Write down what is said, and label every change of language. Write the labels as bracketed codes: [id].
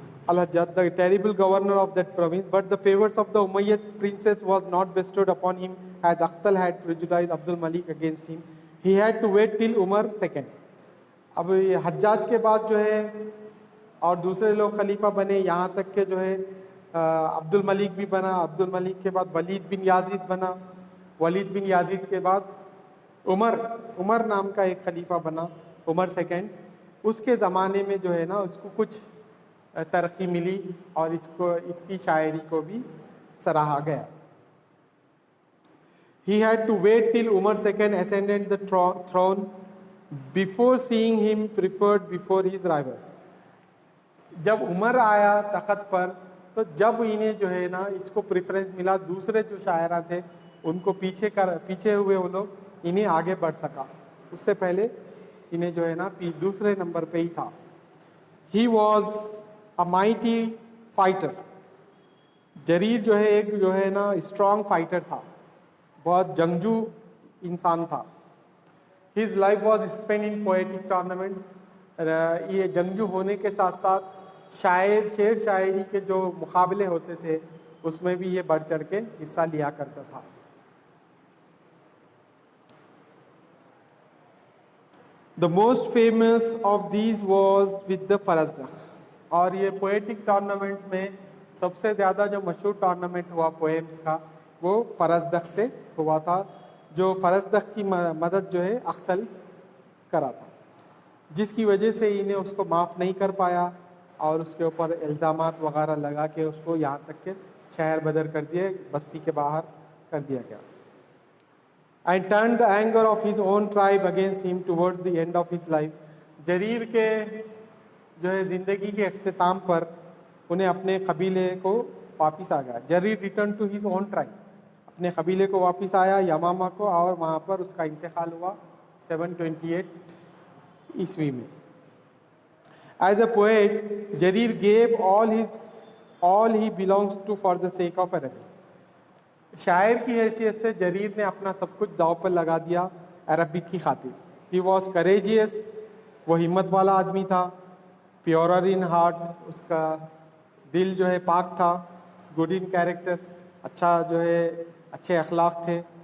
[en] Al-Hajjaj, the terrible governor of that province, but the favors of the Umayyad princess was not bestowed upon him as Akhtal had prejudiced Abdul Malik against him. He had to wait till Umar II. [ur] اب حجاج کے بعد جو ہے اور دوسرے لوگ خلیفہ بنے، یہاں تک کہ جو ہے عبد الملک بھی بنا. عبد الملک کے بعد ولید بن یازید بنا. ولید بن یازید کے بعد عمر نام کا ایک خلیفہ بنا، عمر II. اس کے زمانے میں جو ہے نا اس کو کچھ ترقی ملی اور اس کی شاعری کو بھی سراہا گیا. [en] He had to wait till Umar II ascended the throne before seeing him preferred before his rivals. [ur] جب عمر آیا تخت پر تو جب انہیں جو ہے نا اس کو پریفرنس ملا، دوسرے جو شاعراں تھے ان کو پیچھے ہوئے وہ لوگ، انہیں آگے بڑھ سکا. اس سے پہلے انہیں جو ہے نا دوسرے نمبر پہ ہی تھا. [en] He was a mighty fighter. [ur] جریر جو ہے ایک جو ہے نا اسٹرانگ فائٹر تھا، بہت جنگجو انسان تھا. [en] His life was spent in poetic tournaments. [ur] یہ جنگجو ہونے کے ساتھ ساتھ شعر شاعری کے جو مقابلے ہوتے تھے اس میں بھی یہ بڑھ چڑھ کے حصہ لیا کرتا تھا. [en] The most famous of these was with the Farazdakh. [ur] اور یہ پوئٹک ٹورنامنٹ میں سب سے زیادہ جو مشہور ٹورنامنٹ ہوا پوئمس کا وہ فرزدق سے ہوا تھا، جو فرزدق کی مدد جو ہے اختل کرا تھا، جس کی وجہ سے انہیں اس کو معاف نہیں کر پایا اور اس کے اوپر الزامات وغیرہ لگا کے اس کو یہاں تک کہ شہر بدر کر دیے، بستی کے باہر کر دیا گیا. [en] And turned the anger of his own tribe against him towards the end of his life. [ur] جریر کے جو ہے زندگی کے اختتام پر انہیں اپنے قبیلے کو واپس آ گیا. جریر [en] return to his own tribe, [ur] اپنے قبیلے کو واپس آیا یمامہ کو, اور وہاں پر اس کا انتقال ہوا 728 عیسوی میں. [en] As a poet, Jarir gave all he belongs to for the sake of Arabic. [ur] شاعر کی حیثیت سے جریر نے اپنا سب کچھ داؤ پر لگا دیا عربک کی خاطر. [en] He was courageous, [ur] وہ ہمت والا آدمی تھا. [en] Purer in heart, [ur] اس کا دل جو ہے پاک تھا. [en] Good in character, [ur] اچھا جو ہے اچھے اخلاق تھے.